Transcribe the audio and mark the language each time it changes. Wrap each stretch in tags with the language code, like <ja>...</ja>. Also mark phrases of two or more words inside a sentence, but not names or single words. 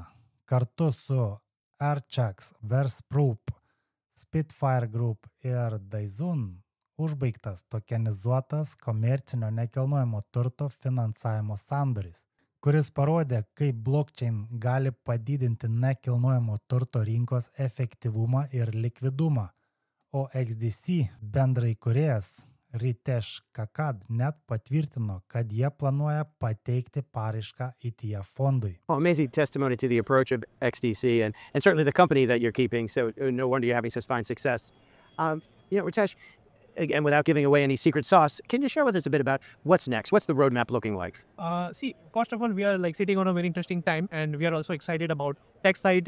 <lt>Kartu su Archax, Versproof, Spitfire Group ir Daizun užbaigtas tokenizuotas komercinio nekilnojamo turto finansavimo sandoris, kuris parodė, kaip blockchain gali padidinti nekilnojamo turto rinkos efektyvumą ir likvidumą, o XDC bendraįkūrėjas Ritesh Kakad net patvirtino, kad jie planuoja pateikti paraišką ETF fondui.</lt> <en>Well, amazing testimony to the approach of XDC and certainly the company that you're keeping, so no wonder you're having such fine success. Ritesh, again, without giving away any secret sauce, can you share with us a bit about what's next? What's the roadmap looking like? First of all, we are sitting on a very interesting time, and we are also excited about tech side.</en>